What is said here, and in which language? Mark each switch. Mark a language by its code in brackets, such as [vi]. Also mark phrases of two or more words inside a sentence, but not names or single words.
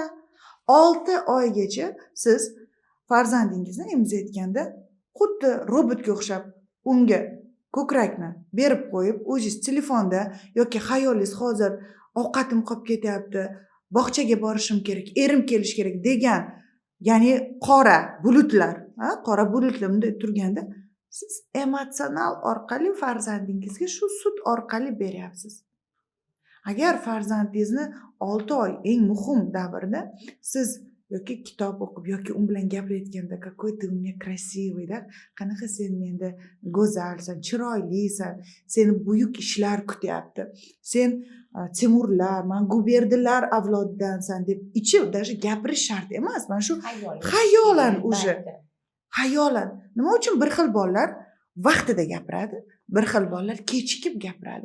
[uz] 6 oygacha siz farzandingizni emizayotganda xuddi robotga o'xshab unga ko'krakni berib qo'yib, o'zingiz telefonda yoki xayolingiz hozir ovqatim qolib ketyapti, bog'chaga borishim kerak, erim kelish kerak degan, ya'ni qora bulutlar bunday turganda siz emotsional orqali farzandingizga shu sut orqali beryapsiz. Agar farzandingizni 6 oy eng muhim davrda siz yoki kitob o'qib yoki u bilan gapirayotganda [ru] какой ты у меня красивый [uz] da, qanaqa sen menda go'zalsan, chiroylisan, seni buyuk ishlar kutyapti, sen Timurlar, man guberdilar avlodidansan deb ichi даже gapirish shart emas. Mana shu xayolan уже xayolan. Nima uchun bir xil bolalar vaqtida gapiradi, bir xil bolalar kechikib gapiradi.